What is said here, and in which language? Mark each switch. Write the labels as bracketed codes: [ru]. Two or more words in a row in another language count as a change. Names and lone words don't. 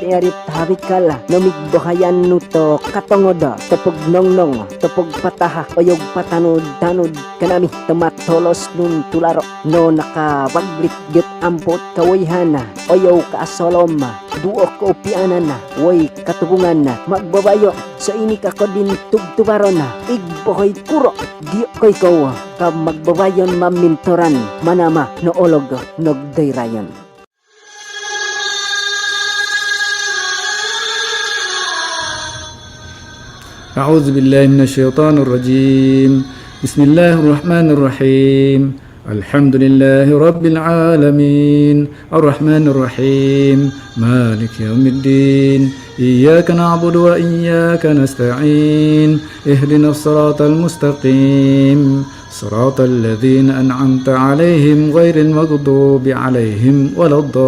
[bkd] erit harikala namigbahayan nuto katongoda tapog nongnong tapog pataha oyog patanod-tanod kanami tamatolos nun tularo no nakabaglit get ampot kawayhana oyaw kaasolom duok ko pianan na, woy katubungan na, magbabayo sa ini ka din tugtubaron na, igbohoy kuro di koy ko ka magbabayon mamintoran manama no olog nogdayrayon. [ar] أعوذ بالله من الشيطان الرجيم بسم الله الرحمن الرحيم الحمد لله رب العالمين الرحمن الرحيم مالك يوم الدين إياك نعبد وإياك نستعين اهدنا الصراط المستقيم صراط الذين أنعمت عليهم غير المغضوب عليهم ولا